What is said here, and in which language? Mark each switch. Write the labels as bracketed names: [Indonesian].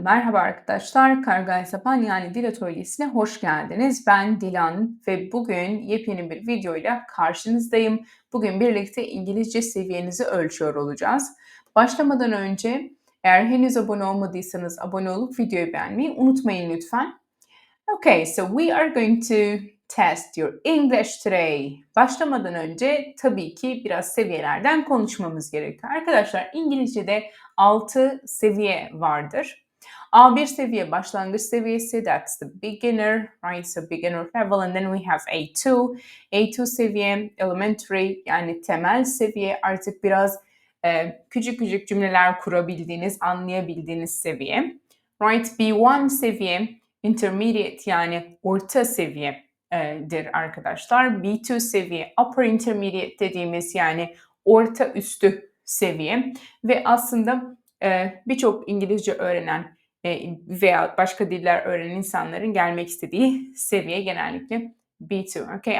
[Turkish] Merhaba arkadaşlar, Kargay Sapan yani Dil Atölyesi'ne hoş geldiniz. Ben Dilan ve bugün yepyeni bir videoyla karşınızdayım. Bugün birlikte İngilizce seviyenizi ölçüyor olacağız. Başlamadan önce eğer henüz abone olmadıysanız abone olup videoyu beğenmeyi unutmayın lütfen. [English] Okay, so we are going to test your English today. [Turkish] Başlamadan önce tabii ki biraz seviyelerden konuşmamız gerekiyor. Arkadaşlar İngilizce'de 6 seviye vardır. A1 seviye başlangıç seviyesi, [English] that's the beginner, right? So beginner level, and then we have A2. [Turkish] A2 seviye, elementary yani temel seviye, artık biraz küçük küçük cümleler kurabildiğiniz, anlayabildiğiniz seviye. Right? B1 seviye, intermediate yani orta seviyedir arkadaşlar. B2 seviye, upper intermediate dediğimiz yani orta üstü seviye ve aslında birçok İngilizce öğrenen veya başka diller öğrenen insanların gelmek istediği seviye genellikle B2. Okay?